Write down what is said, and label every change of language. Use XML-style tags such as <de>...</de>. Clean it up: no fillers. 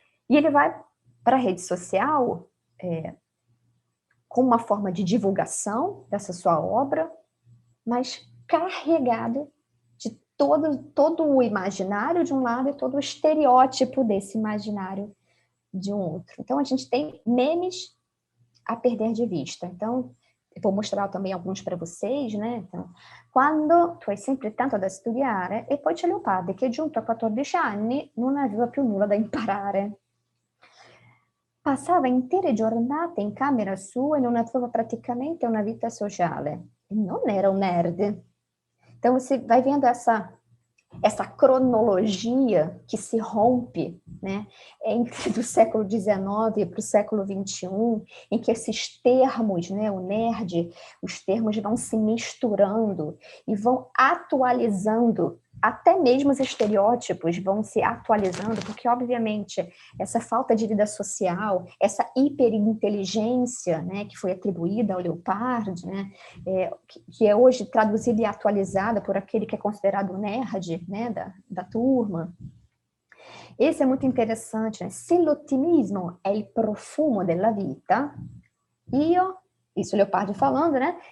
<pt>E ele vai para a rede social com uma forma de divulgação dessa sua obra, mas carregado de todo o imaginário de um lado e todo o estereótipo desse imaginário de um outro. Então, a gente tem memes a perder de vista. Então, eu vou mostrar também alguns para vocês, né? Então,</pt> <it>quando tu hai sempre tanto da studiare, e poi c'è Leopardi che giunto a 14 anni non aveva più nulla da imparare. Passava intere giornate in camera sua e non aveva praticamente una vita sociale. Non era um nerd.</it> <pt>Então, você vai vendo essa cronologia que se rompe, né, entre do século XIX para o século XXI, em que esses termos, né, o nerd, os termos vão se misturando e vão atualizando, até mesmo os estereótipos vão se atualizando, porque, obviamente, essa falta de vida social, essa hiperinteligência, né, que foi atribuída ao Leopardi, né, que é hoje traduzida e atualizada por aquele que é considerado nerd, né, da turma. Esse é muito interessante, né?</pt> <it>Se l'ottimismo è il profumo della vita,</it> <pt>isso Leopardi falando, né?</pt>